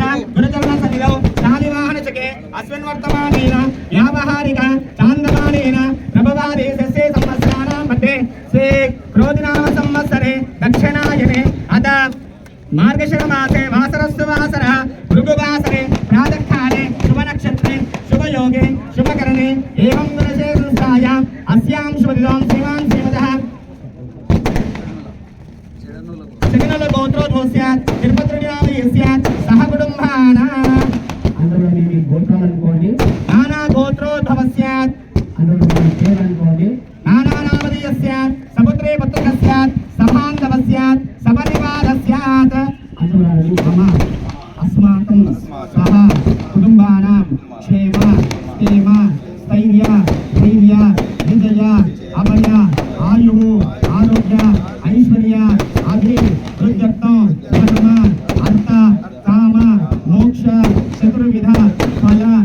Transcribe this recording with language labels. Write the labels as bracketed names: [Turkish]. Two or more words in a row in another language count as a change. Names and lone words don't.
[Sanskrit] गुरुचरणसन्निधौ शालिवाहनचके अस्मिन् वर्तमानेन व्यावहारिक चान्दमानेन प्रभवादेशस्य संवत्सराणां मध्ये श्री क्रोधिनाम संवत्सरे दक्षिणायने अथ मार्गशिरमासे वासरस्तु वासरः भृगुवासरे प्रातःकाले शुभनक्षत्रे शुभयोगे शुभकरणे एवं गुणशे संस्थायाम् अस्यां शुभदिनां श्रीमान् श्रीमतः गोत्रोद्भवस्यात् तिरुपतिनामयस्यात् सह कुटुम्बानाम् [Telugu] అందరూ గోత్రాలు అనుకోండి [Sanskrit] నానా గోత్రోద్భవస్యాత్ అందరూ [Telugu] పేరు అనుకోండి [Sanskrit] నానా నామధేయస్యాత్ సపుత్రే పుత్రకస్యాత్ సభాంధవస్యాత్ సపరివారస్యాత్ అందరూ మమ అస్మాకం సహ కుటుంబానాం క్షేమ స్థేమ స్థైర్య ధైర్య విజయ అభయ ఆయుః ఆరోగ్య ఐశ్వర్య అభి వృద్ధ్యత్వం ధర్మ అర్థ కామ మోక్ష చతుర్విధ ఫల